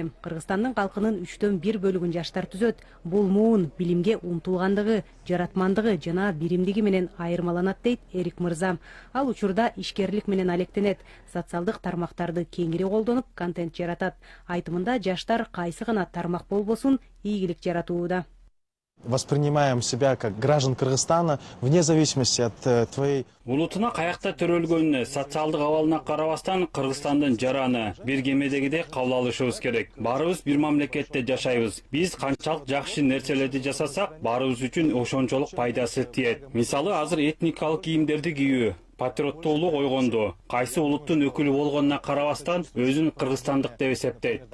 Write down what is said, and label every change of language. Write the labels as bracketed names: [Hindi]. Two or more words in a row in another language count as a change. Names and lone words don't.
[Kyrgyz] Кыргызстандын калкынын 1/3 бөлүгүн жаштар түзөт. Бул муун билимге умтулгандыгы, жаратмандыгы жана биримдиги менен айырмаланат дейт Эрик Мырза. Ал учурда ишкерлик менен алектенет, социалдык тармактарды кеңири колдонуп, контент жаратат. Айтымында жаштар кайсы гана тармак болбосун ийгилик жаратууда. [Russian] Воспринимаем себя как граждан Кыргызстана вне зависимости от твоей... [Kyrgyz] Улутуна каякта төрөлгөнүнө, социалдык абалына карабастан Кыргызстандын жараны бир кемедегидей кабыл алышыбыз керек. Баарыбыз бир мамлекетте жашайбыз. Биз канчалык жакшы нерселерди жасасак, баарыбыз үчүн ошончолук пайдасы тиет. Мисалы, азыр этникалык кийимдерди кийүү, патриоттуулук ойгонду, кайсы улуттун өкүлү болгонуна карабастан өзүн кыргызстандык деп эсептейт.